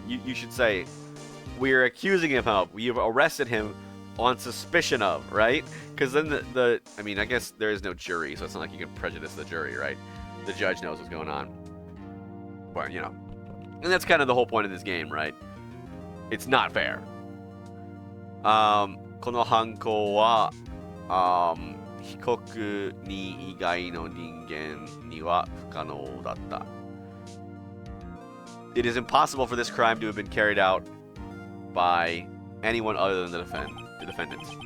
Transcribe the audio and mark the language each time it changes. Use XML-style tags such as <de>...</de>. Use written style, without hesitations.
<en>You should say, we're accusing him of. We've arrested him on suspicion of, right? Because then I mean, I guess there is no jury, so it's not like you can prejudice the jury, right? The judge knows what's going on. But, you know. And that's kind of the whole point of this game, right? It's not fair.</en> <ja>この犯行は、被告に以外の人間には不可能だった.</ja> <en>It is impossible for this crime to have been carried out by anyone other than the defendant.</en>